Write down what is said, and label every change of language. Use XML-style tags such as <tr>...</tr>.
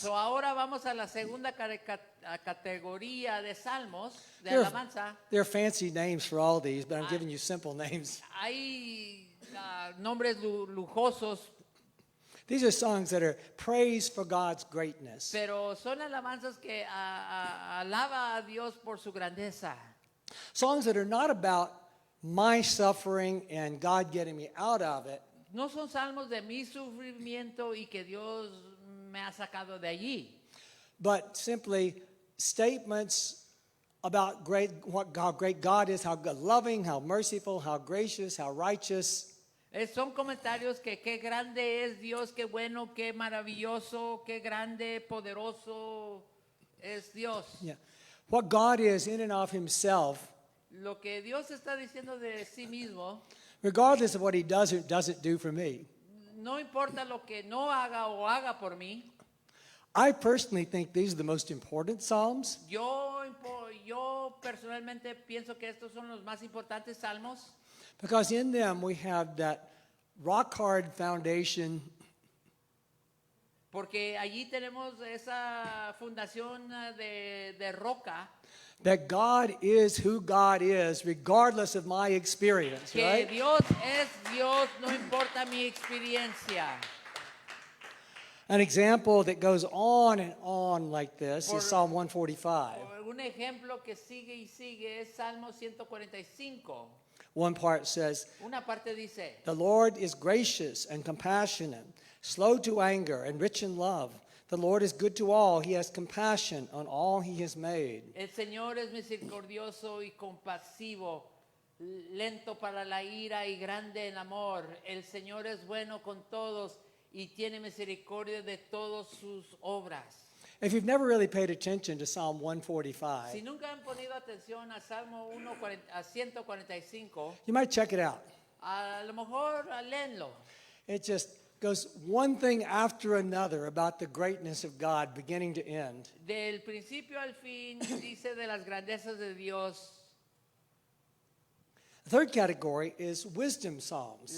<es>So ahora vamos a la segunda categoría de salmos de</es> <en>There</en> <es>alabanza.</es> <en>there are fancy names for all these, but I'm giving you simple names.</en> <es>Hay nombres lujosos,</es> <en>These are songs that are praise for God's greatness.</en> <es>pero son alabanzas que alaba a Dios por su grandeza.</es> <en>Songs that are not about my suffering and God getting me out of it,</en> <es>No son salmos de mi sufrimiento y que Dios me ha sacado de allí,</es> <en>but simply statements about how great God is, how loving, how merciful, how gracious, how righteous.</en> <es>Son comentarios que qué grande es Dios, qué bueno, qué maravilloso, qué grande, poderoso es Dios.</es> <en>Yeah. What God is in and of himself,</en> <es>Lo que Dios está diciendo de sí mismo,</es> <en>regardless of what he does or doesn't do for me.</en> <es>no importa lo que no haga o haga por mí.</es> <en>I personally think these are the most important psalms</en> <es>Yo personalmente pienso que estos son los más importantes salmos</es> <en>because in them we have that rock hard foundation</en> <es>porque allí tenemos esa fundación de roca,</es> <en>that God is who God is, regardless of my experience,</en> <es>que</es> <en>right?</en> <es>Dios es Dios, no importa mi experiencia.</es> <en>An example that goes on and on like this</en> <es>Por-</es> <en>is Psalm 145.</en> <es>Un ejemplo que sigue y sigue es Salmo 145.</es> <en>One part says,</en> <es>Una parte dice,</es> <en>"The Lord is gracious and compassionate, slow to anger and rich in love. The Lord is good to all. He has compassion on all he has made."</en> <es>el Señor es misericordioso y compasivo, lento para la ira y grande en amor. El Señor es bueno con todos y tiene misericordia de todas sus obras.</es> <en>If you've never really paid attention to Psalm</en> <es>Si 145, nunca han ponido atención a Salmo 145,</es> <en>you might check it out.</en> <es>a lo mejor léenlo.</es> <en>It just goes one thing after another about the greatness of God, beginning to end.</en> <es>Del principio al fin dice de las grandezas de Dios.</es> <en>The third category is wisdom psalms.</en>